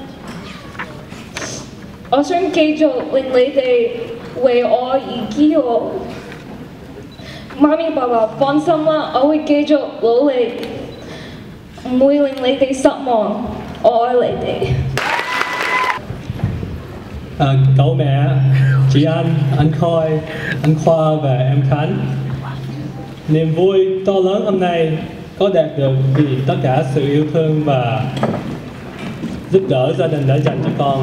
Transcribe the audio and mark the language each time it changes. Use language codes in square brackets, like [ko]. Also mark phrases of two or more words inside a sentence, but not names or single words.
[yue] 我想繼續令你哋為我而驕傲。媽咪爸爸放心啦，我會繼續努力。唔會令你哋失望，我愛你哋。 [vi] Cậu mẹ, chị anh Khôi, anh Khoa và em Khánh. Niềm vui to lớn hôm nay có đạt được vì tất cả sự yêu thương và giúp đỡ gia đình đã dành cho con.